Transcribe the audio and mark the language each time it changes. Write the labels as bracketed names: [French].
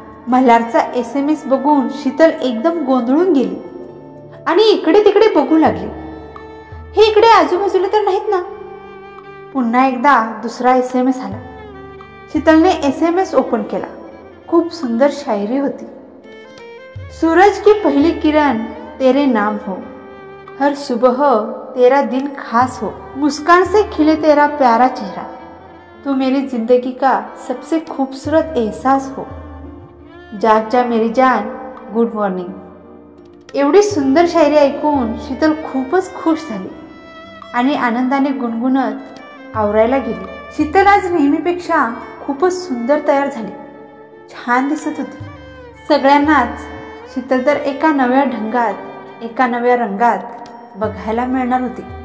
[Marathi] मल्हारचा SMS बघून शीतल एकदम गोंधळून गेली आणि इकडे तिकडे बघू लागली। हे इकडे आजूबाजूला तर नाहीत ना? पुन्हा एकदा दुसरा SMS आला। शीतलने SMS ओपन केला। खूप सुंदर शायरी होती। [Hindi] सूरज की पहली किरण तेरे नाम हो, हर सुबह तेरा दिन खास हो, मुस्कान से खिले तेरा प्यारा चेहरा, तू मेरी जिंदगी का सबसे खूबसूरत एहसास हो, जाग जा मेरी जान, गुड मॉर्निंग। [Marathi] एवढी सुंदर शायरी ऐकून शीतल खूपच खुश झाली आणि आनंदाने गुणगुणत आवरायला गेली। शीतल आज नेहमीपेक्षा खूपच सुंदर तयार झाली, छान दिसत होती। सगळ्यांनाच शीतल तर एका नव्या ढंगात, एका नव्या रंगात बघायला मिळणार होती।